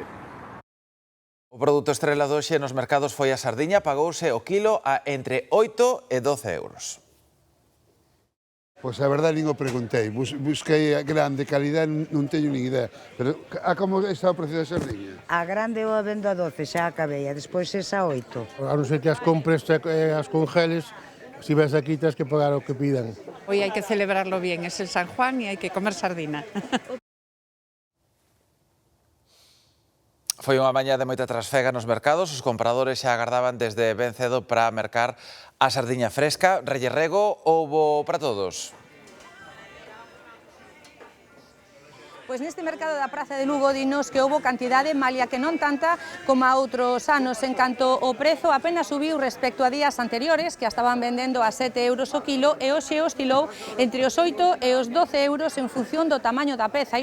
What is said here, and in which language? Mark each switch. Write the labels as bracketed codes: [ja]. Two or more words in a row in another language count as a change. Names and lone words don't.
[gl] O produto estrela doxe nos mercados foi a sardiña, pagouse o kilo a entre 8 e 12 euros. Pois a verdade non o preguntei, busquei a grande calidad, non teño nin idea. Pero a como está o precio da sardiña? A grande eu a vendo a 12, xa acabei, a despois esa a 8. A non ser que as compres e as congeles, si ves aquí tens que pagar o que pidan. [es] Hoy [gl] hai que [es] celebrarlo bien, es el San Juan [gl] e hai que [es] comer sardina. [gl] Foi unha mañá de moita trasfega nos mercados, os compradores xa agardaban desde ben cedo para mercar a sardiña fresca. Reyes Rego, houbo para todos. Pois neste mercado da Praza de Lugo dinos que houbo cantidade, malia que non tanta como a outros anos, en canto o prezo apenas subiu respecto a días anteriores, que estaban vendendo a 7 euros o kilo, e hoxe oscilou entre os 8 e os 12 euros en función do tamaño da peza.